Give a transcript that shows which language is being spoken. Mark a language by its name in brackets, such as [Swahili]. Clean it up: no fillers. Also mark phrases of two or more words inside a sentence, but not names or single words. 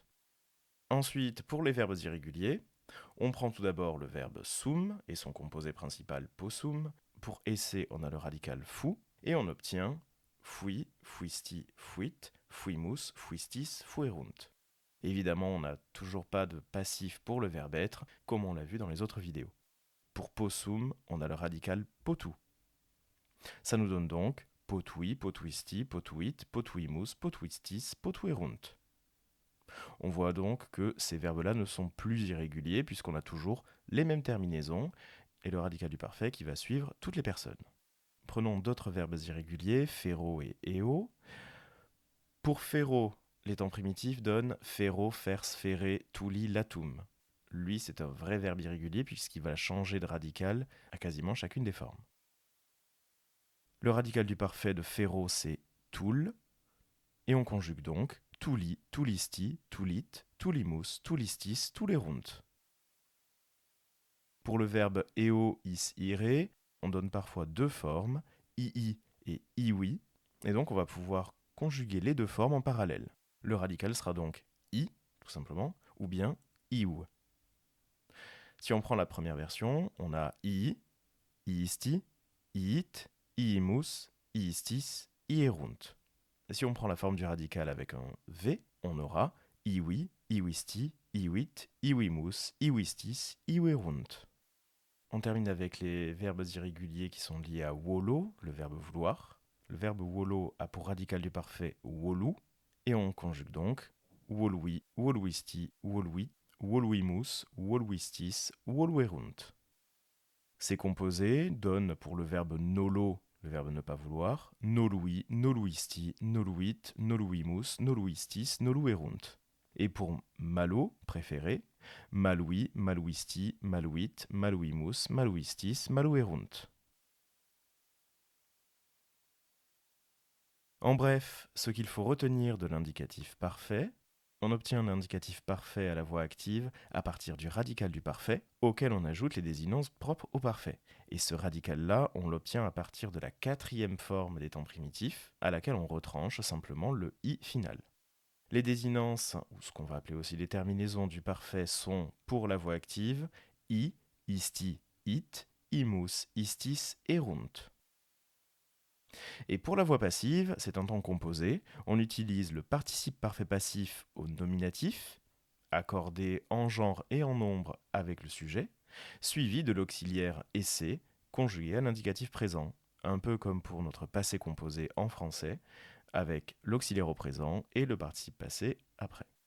[French] Ensuite, pour les verbes irréguliers, on prend tout d'abord le verbe sum et son composé principal possum. Pour esse, on a le radical fou et on obtient [Latin] fui, fuisti, fuit, fuimus, fuistis, fuerunt. [French] Évidemment, on n'a toujours pas de passif pour le verbe être, comme on l'a vu dans les autres vidéos. Pour possum, on a le radical potu. Ça nous donne donc [Latin] potui, potuisti, potuit, potuimus, potuistis, potuerunt. [French] On voit donc que ces verbes-là ne sont plus irréguliers puisqu'on a toujours les mêmes terminaisons et le radical du parfait qui va suivre toutes les personnes. Prenons d'autres verbes irréguliers, fero et eo. [Latin] Pour fero, [French] les temps primitifs donnent [Latin] ferro, fers, ferre, tuli, latum. [French] Lui, c'est un vrai verbe irrégulier puisqu'il va changer de radical à quasiment chacune des formes. Le radical du parfait de ferro, c'est toul, et on conjugue donc tuli, [Latin] tulisti, tulit, tulimus, tulistis, tulerunt. [French] Pour le verbe [Latin] eo, is, ire, [French] on donne parfois deux formes, ii et iwi, et donc on va pouvoir conjuguer les deux formes en parallèle. Le radical sera donc i, tout simplement, ou bien iu. Si on prend la première version, on a [Latin] ii, iisti, iit, iimus, iistis, ierunt. [French] Et si on prend la forme du radical avec un v, on aura iwi, [Latin] iwisti, iwit, iwimus, iwistis, iwerunt. [French] On termine avec les verbes irréguliers qui sont liés à wolo, le verbe vouloir. Le verbe wolo a pour radical du parfait wolu, et on conjugue donc [Latin] wolui, woluisti, woluit, woluimus, woluistis, woluerunt. [French] Ces composés donnent pour le verbe nolo, le verbe ne pas vouloir, [Latin] nolui, noluisti, noluit, noluimus, noluistis, noluerunt. [French] Et pour [Latin] malo, préféré, maloui, malouisti, malouit, malouimus, malouistis, malouerunt. [French] En bref, ce qu'il faut retenir de l'indicatif parfait, on obtient un indicatif parfait à la voix active à partir du radical du parfait, auquel on ajoute les désinences propres au parfait. Et ce radical-là, on l'obtient à partir de la quatrième forme des temps primitifs, à laquelle on retranche simplement le i final. Les désinences, ou ce qu'on va appeler aussi les terminaisons du parfait, sont, pour la voix active, [Latin] i, isti, it, imus, istis, erunt. [French] Et pour la voix passive, c'est un temps composé. On utilise le participe parfait passif au nominatif, accordé en genre et en nombre avec le sujet, suivi de l'auxiliaire essaie, conjugué à l'indicatif présent, un peu comme pour notre passé composé en français, avec l'auxiliaire au présent et le participe passé après.